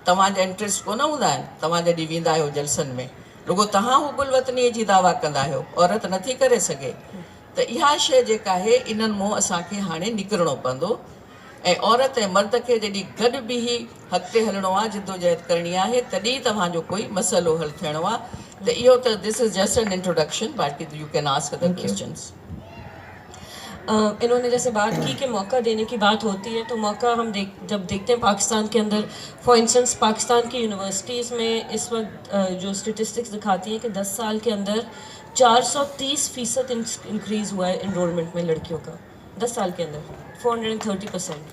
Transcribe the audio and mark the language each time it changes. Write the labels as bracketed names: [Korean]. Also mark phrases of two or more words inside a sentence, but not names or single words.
[Sindhi] तव्हांजा इंट्रस्ट कोन हूंदा आहिनि, तव्हां जॾहिं वेंदा आहियो जलसनि में, रुगो तव्हां हू गुलवतनीअ जी दावा कंदा आहियो, औरत नथी करे सघे। त इहा शइ जेका आहे इन्हनि मां असांखे हाणे निकिरणो पवंदो ऐं औरत ऐं मर्द खे जॾहिं गॾु बि अॻिते हलणो आहे, जिदोजहद करणी आहे, तॾहिं तव्हांजो कोई मसइलो हल थियणो आहे। त इहो त [English] this is just an introduction, बाक़ी you can ask other questions. [Urdu] انہوں نے جیسے بات کی کہ موقع دینے کی بات ہوتی ہے، تو موقع ہم جب دیکھتے ہیں پاکستان کے اندر, [English] for instance [Urdu] پاکستان کی یونیورسٹیز میں اس وقت جو اسٹیٹسٹکس دکھاتی ہیں کہ 10 سال کے اندر 430% انکریز ہوا ہے انرولمنٹ میں لڑکیوں کا، 10 سال کے اندر 430%.